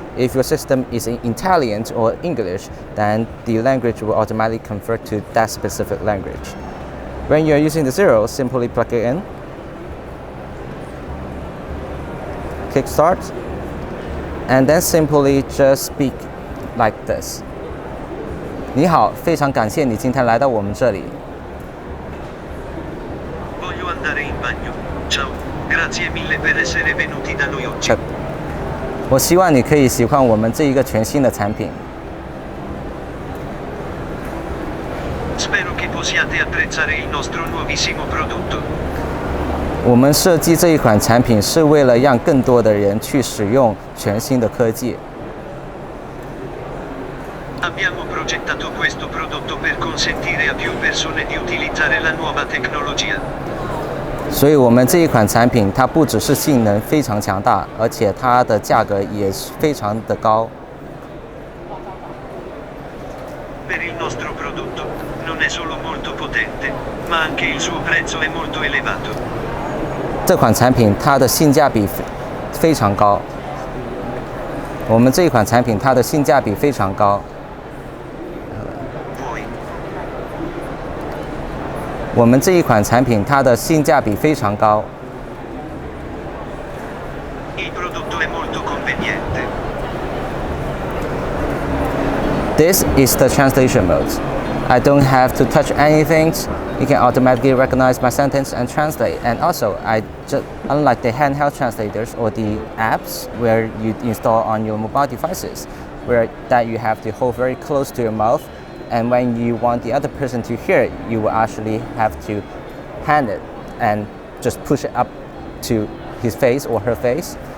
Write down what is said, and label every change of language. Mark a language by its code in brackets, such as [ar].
[en] If your system is in Italian or English, then the language will automatically convert to that specific language. When you're using the 0, simply plug it in, click start, and then simply just speak like this. [zh] 你好，非常感谢你今天来到我们这里。 [it] Voglio andare in bagno. Ciao, grazie mille per essere venuti da noi oggi. [zh] 我希望你可以喜欢我们这一个全新的产品。 [it] Spero che possiate apprezzare il nostro nuovissimo prodotto. [zh] 我们设计这一款产品是为了让更多的人去使用全新的科技。 [it] Abbiamo progettato questo prodotto per consentire a più persone di utilizzare la nuova tecnologia. [zh] 所以我们这一款产品，它不只是性能非常强大，而且它的价格也非常的高。 [it] Per il nostro prodotto, non è solo molto potente, ma anche il suo prezzo è molto elevato. [zh] 这款产品它的性价比非常高。我们这一款产品它的性价比非常高。我们这一款产品它的性价比非常高。 [it] Il prodotto è molto conveniente. [en] This is the translation mode. I don't have to touch anything. It can automatically recognize my sentence and translate. And also, unlike the handheld translators or the apps where you install on your mobile devices, where that you have to hold very close to your mouth, and when you want the other person to hear it, you will actually have to hand it and just push it up to his face or her face.